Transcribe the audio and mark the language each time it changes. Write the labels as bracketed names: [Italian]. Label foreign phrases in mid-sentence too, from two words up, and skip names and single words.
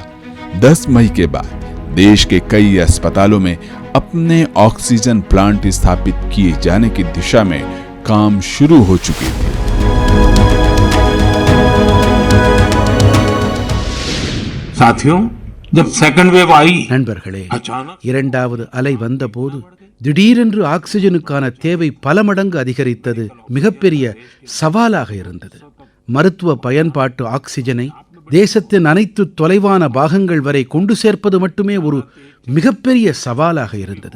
[Hindi] 10 मई के बाद देश के कई अस्पतालों में अपने ऑक्सीजन प्लांट स्थापित किए जाने की दिशा में काम शुरू हो चुके थे। साथियों, जब [English] second wave [Hindi] आई, [Tamil] நண்பர்களே, இரண்டாவது அலை வந்தபோது திடீரென்று ஆக்சிஜனுக்கான தேவை பல மடங்கு அதிகரித்தது. மிகப்பெரிய சவாலாக இருந்தது. மருத்துவ பயன்பாட்டு ஆக்சிஜனை தேசத்தின் அனைத்து தொலைவான பாகங்கள் வரை கொண்டு சேர்ப்பது மட்டுமே ஒரு மிகப்பெரிய சவாலாக இருந்தது.